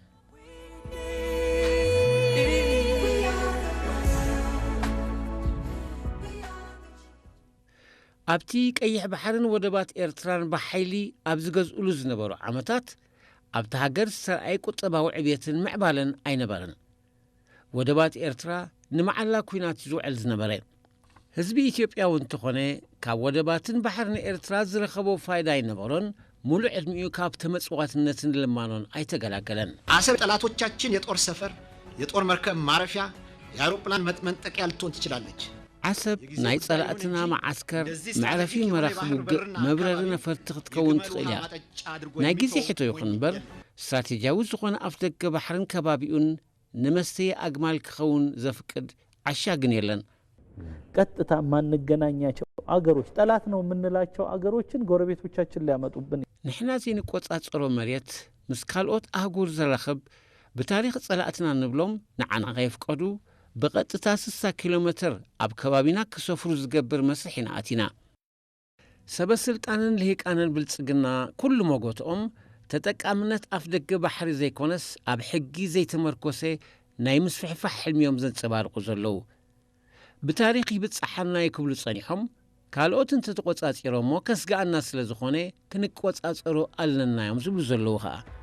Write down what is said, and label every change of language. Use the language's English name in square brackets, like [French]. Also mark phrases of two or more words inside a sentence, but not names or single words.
[Tigrinya] ኣብቲ ቀይሕ ባሕርን ወደባት ኤርትራን ብሓይሊ ኣብ ዝገዝኡሉ ዝነበሩ ዓመታት ኣብቲ ሃገር ዝሰርኣይ ቁጠባዊ ዕብየትን ምዕባለን ኣይነበረን ወደባት ኤርትራ ንመዓላ ኩናት ዝውዕል ዝነበረ ህዝቢ ኢትዮጵያ እንተኾነ ካብ ወደባትን ባሕርን ኤርትራ ዝረኸቦ ፋይዳ ኣይነበሮን ሙሉእ ዕድሚኡ ካብ ተመጽዋዕትነትን ልማኖን ኣይተገላገለን [Amharic] አሰብ ጠላቶቻችን የጦር ሰፈር የጦር መርከብ ማረፊያ የአውሮፕላን መንጠቂያ ልትሆን ትችላለች [Tigrinya] ዓሰብ ናይ ጸላእትና ማዓስከር መዕረፊ መራኽብ ውግእ መብረሪ ነፈርቲ ክትከውን ትኽእል እያ ናይ ግዜ ሕቶ ይኹን እምበር ስትራቴጂያዊ ዝኾነ ኣፍ ደገ ባሕርን ከባቢኡን ንመስተይ ኣግማል ክኸውን ዘፍቅድ ዓሻ ግን የለን [Amharic] ቀጥታ ማንገናኛቸው አገሮች ጠላት ነው የምንላቸው አገሮችን ጎረቤቶቻችን ሊያመጡብን [Tigrinya] ንሕና ዘይንቆጻጸሮ መሬት ምስ ካልኦት ኣህጉር ዘራኽብ ብታሪኽ ጸላእትና ንብሎም ንዓና ኸይፍቀዱ ብቐጥታ 60 ኪሎ ሜትር ኣብ ከባቢና ክሰፍሩ ዝገብር መስርሕ ኢና ኣቲና ሰበስልጣንን ልሂቃንን ብልጽግና ኩሉ ሞጎቶኦም ተጠቃምነት ኣፍ ደገ ባሕሪ ዘይኮነስ ኣብ ሕጊ ዘይተመርኮሰ ናይ ምስፍሕፋሕ ሕልሚዮም ዘንጸባርቑ ዘለዉ ብታሪኽ ይብጽሓና ይክብሉ ጸኒሖም ካልኦት እንተተቆጻጺሮሞ ከስጋኣና ስለ ዝኾነ ክንቆጻጸሩ ኣለናዮም ዝብሉ ዘለዉ ኸኣ